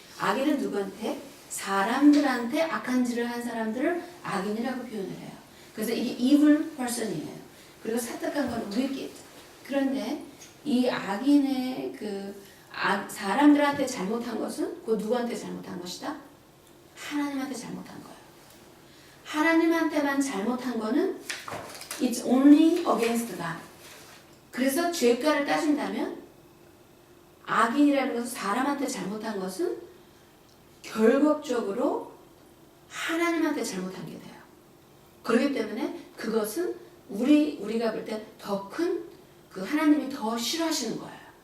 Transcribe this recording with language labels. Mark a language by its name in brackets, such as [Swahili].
[Korean] 악인은 누구한테? 사람들한테 악한 짓을 한 사람들을 악인이라고 표현을 해요. 그래서 이게 evil person이에요. 그리고 사특한 건 wicked. 그런데 이 악인의 사람들한테 잘못한 것은 그 누구한테 잘못한 것이다? 하나님한테 잘못한 거예요. 하나님한테만 잘못한 거는 [English] it's only against God. [Korean] 그래서 죄가를 따진다면 악인이라는 것은 사람한테 잘못한 것은 결국적으로 하나님한테 잘못한 게 돼요. 그렇기 때문에 그것은 우리가 볼 때 더 큰 그 하나님이 더 싫어하시는 거예요.